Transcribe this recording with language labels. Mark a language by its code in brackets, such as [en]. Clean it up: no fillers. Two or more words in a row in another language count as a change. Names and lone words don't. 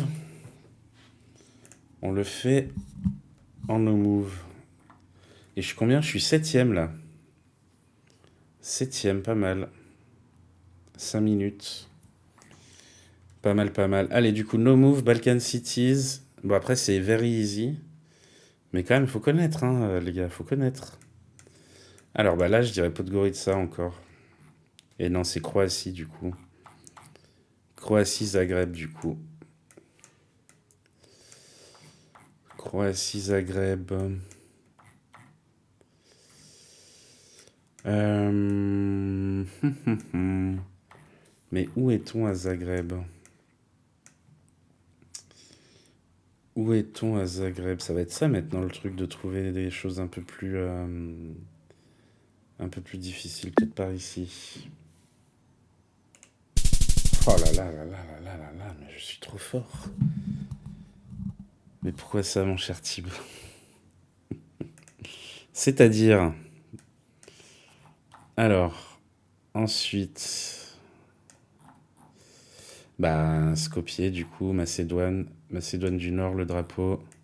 [fr] On le fait en [en] no move. [fr] Et je suis combien? Je suis 7ème là. 7ème, pas mal. 5 minutes. Pas mal, pas mal. Allez, du coup, [en] no move, Balkan Cities. [fr] Bon, après, c'est [en] very easy. [fr] Mais quand même, il faut connaître, hein, les gars, faut connaître. Alors, bah là, je dirais Podgorica encore. Et non, c'est Croatie, du coup. Croatie, Zagreb, du coup. Croatie, Zagreb. Mais où est-on à Zagreb? Où est-on à Zagreb? Ça va être ça maintenant le truc de trouver des choses un peu plus difficiles, peut-être par ici. Oh là là là là là là là là, mais je suis trop fort. Mais pourquoi ça, mon cher Thibaut? C'est-à-dire. Alors, ensuite. Bah, Skopje, du coup, Macédoine du Nord, le drapeau.